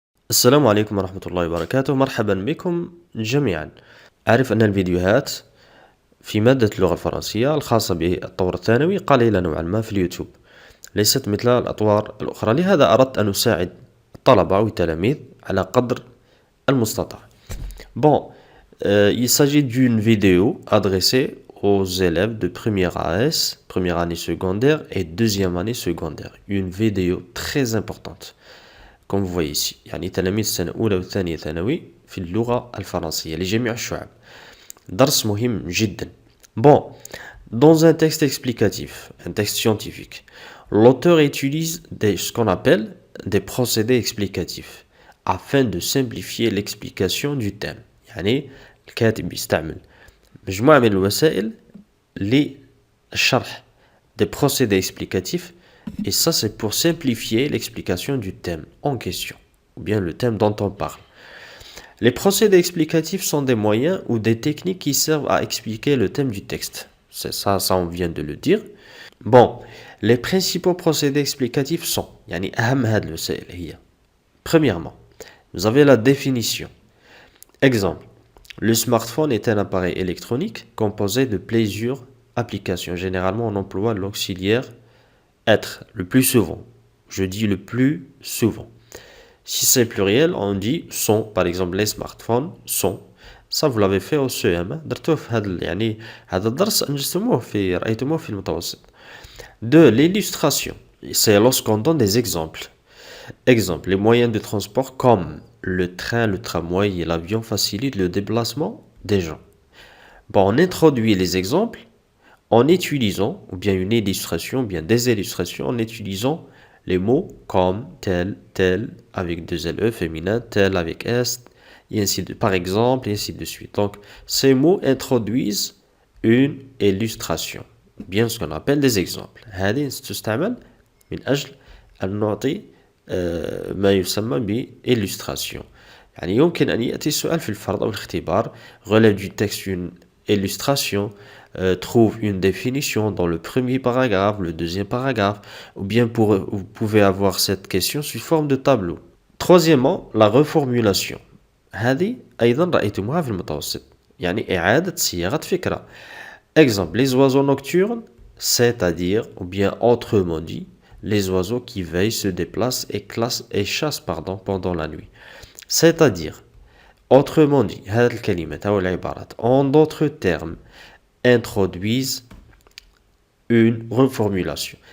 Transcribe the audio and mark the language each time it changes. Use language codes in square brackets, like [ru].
[ar] السلام عليكم ورحمة الله وبركاته، مرحبا بكم جميعا. أعرف أن الفيديوهات في مادة اللغة الفرنسية الخاصة بالطور الثانوي قليلة نوعا ما في اليوتيوب، ليست مثل الأطوار الأخرى. لهذا أردت أن أساعد الطلبة أو التلاميذ على قدر المستطاع. [fr] Bon, il s'agit d'une vidéo adressée aux élèves de première AS, première année secondaire et deuxième année secondaire. Une vidéo très importante. Comme vous voyez ici [ar] يعني تلاميذ السنة الأولى والثانية ثانوي في اللغة الفرنسية لجميع الشعب. درس مهم جدا. [fr] Bon, dans un texte explicatif, un texte scientifique, l'auteur utilise ce qu'on appelle des procédés explicatifs afin de simplifier l'explication du thème. [ar] يعني الكاتب يستعمل مجموعة من الوسائل للشرح [fr] des procédés explicatifs. Et ça, c'est pour simplifier l'explication du thème en question, ou bien le thème dont on parle. Les procédés explicatifs sont des moyens ou des techniques qui servent à expliquer le thème du texte. C'est ça, on vient de le dire. Bon, les principaux procédés explicatifs sont, [ar] يعني أهم هذه الوسائل هي. [fr] Premièrement, vous avez la définition. Exemple, le smartphone est un appareil électronique composé de plusieurs applications. Généralement, on emploie l'auxiliaire être le plus souvent. Je dis le plus souvent. Si c'est pluriel, on dit sont. Par exemple, les smartphones sont. Ça, vous l'avez fait au CM. [ar] درتوه في هذا الدرس أنجزتموه رأيتموه في المتوسط. [fr] Deux, l'illustration. C'est lorsqu'on donne des exemples. Exemple, les moyens de transport comme le train, le tramway et l'avion facilitent le déplacement des gens. Bon, on introduit les exemples en utilisant, ou bien une illustration, ou bien des illustrations, en utilisant les mots comme tel, tel, avec deux LE féminin, tel avec S, et ainsi de, par exemple, et ainsi de suite. Donc, ces mots introduisent une illustration, bien ce qu'on appelle des exemples. [ar] هذه تستعمل من أجل أن نعطي ما يسمى بillustration. يعني يمكن أن يأتي السؤال في الفرض أو الاختبار [fr] relève du texte une illustration, trouve une définition dans le premier paragraphe, le deuxième paragraphe, ou bien vous pouvez avoir cette question sous forme de tableau. Troisièmement, la reformulation. [ar] هذه أيضا رأيتموها في المتوسط، يعني إعادة صياغة فكرة. [fr] Exemple, les oiseaux nocturnes, c'est-à-dire, ou bien autrement dit, les oiseaux qui veillent, se déplacent et chassent pendant la nuit. C'est-à-dire, autrement dit, [ar] هذه الكلمات أو العبارات [fr] en d'autres termes introduisent une reformulation.